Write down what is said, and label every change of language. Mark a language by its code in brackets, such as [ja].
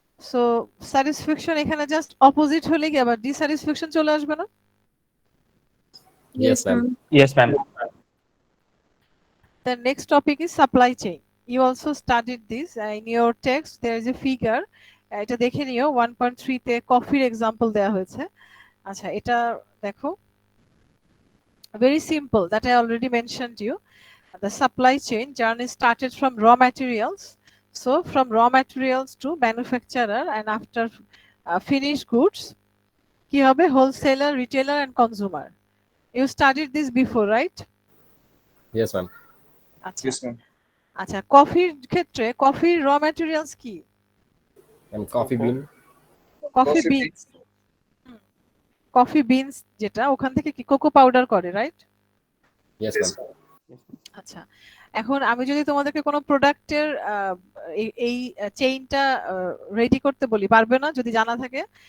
[bn] So satisfaction এখানে just opposite হলে কি আবার ডিস্যাটিসফ্যাকশন চলে আসবে না? [en] Yes, ma'am. Yes, ma'am. The next topic is supply chain. You also studied this in your text. There is a figure. [bn] এটা দেখে নিও 1.3 তে কফির এক্সাম্পল দেয়া হয়েছে। আচ্ছা, এটা দেখো, [en] very simple, that I already mentioned you. The supply chain journey started from raw materials. So from raw materials to manufacturer, and after finished goods, [bn] কি হবে? [en] Wholesaler, retailer and consumer. You studied this before, right? Yes, ma'am. [bn] আচ্ছা [en] Yes, ma'am. [bn] আচ্ছা, কফির ক্ষেত্রে কফির র materials কি? [en] And coffee bean. [bn] Coffee [en] Coffee [bn] beans. Coffee beans যেটা, ওখান থেকে কি কোকো পাউডার করে, রাইট? [en] Yes, Yes, ma'am. [bn] আচ্ছা, এখন আমি যদি তোমাদেরকে কোনো প্রোডাক্টের এই চেইনটা রেডি করতে বলি, পারবে না যদি জানা থাকে?